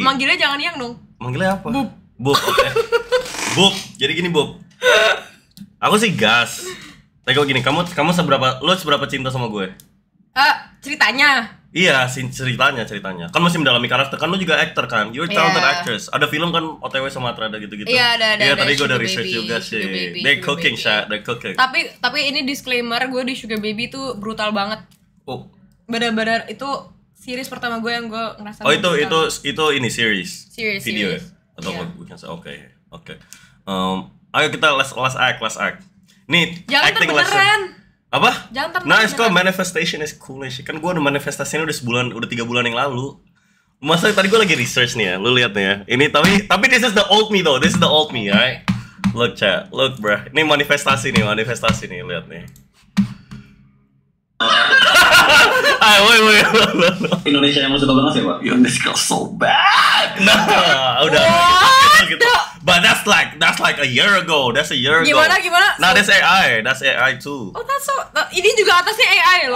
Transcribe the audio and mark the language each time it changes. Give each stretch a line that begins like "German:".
Indonesian: Manggilnya jangan yang dong. Manggilnya apa? Bub, oke. Bub, jadi gini Bub. Aku sih gas. Tapi kok gini, kamu seberapa cinta sama gue? Ceritanya. Iya, ceritanya. Kan masih mendalami karakter. Kan lu juga actor kan?
English: You're a talented actress.
Indonesian: Ada film kan OTW sama Atrada gitu-gitu. Iya, ada. Iya, tadi gue udah research juga sih.
English: They're cooking.
Indonesian: Tapi ini disclaimer, gue di Sugar Baby tuh brutal banget. Oh. Benar-benar itu series pertama gue yang gue ngerasa. Oh, itu ini series video series. Ya? Atau bukan? Oke. Ayo kita last act. Nih, jangan
English: acting
Indonesian: beneran. Apa? Jangan
English: Nah, it's called manifestation is cool sih.
Indonesian: Kan gue udah manifestasinya udah 3 bulan yang lalu. Masa tadi gue lagi research nih ya, lu lihat nih ya. Ini tapi
English: this is the old me though. This is the old me, right? Look chat, look bro.
Indonesian: Ini manifestasi nih, lihat nih.
English: Wait.
Indonesian: Indonesia yang lu suka banget sih, Pak?
English: Yo, this girl so bad.
Indonesian: Nah, udah gitu.
English: But that's like a year ago. That's a year ago.
Indonesian: Gimana?
English: Nah, that's AI too.
Indonesian: Oh, ini juga atasnya AI loh.